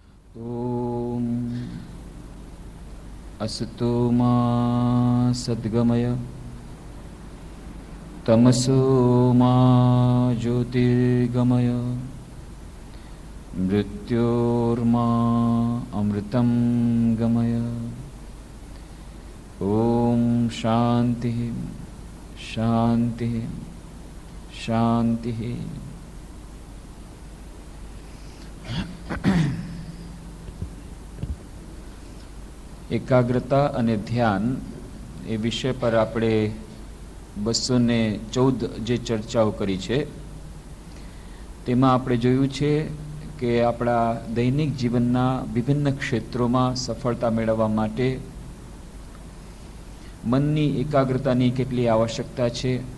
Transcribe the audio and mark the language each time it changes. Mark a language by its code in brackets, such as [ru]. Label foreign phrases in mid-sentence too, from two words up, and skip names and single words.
[sa] ओम असतो मा सद्गमय तमसो मा ज्योतिर्गमय मृत्योर्मा अमृतं गमय। ओम शांति शांति शांति। [gu] એકાગ્રતા અને ધ્યાન એ વિષય પર આપણે 214 જે ચર્ચાઓ કરી છે તેમાં આપણે જોયું છે કે આપણા દૈનિક જીવનના વિભિન્ન ક્ષેત્રોમાં સફળતા મેળવવા માટે મનની એકાગ્રતાની કેટલી આવશ્યકતા છે।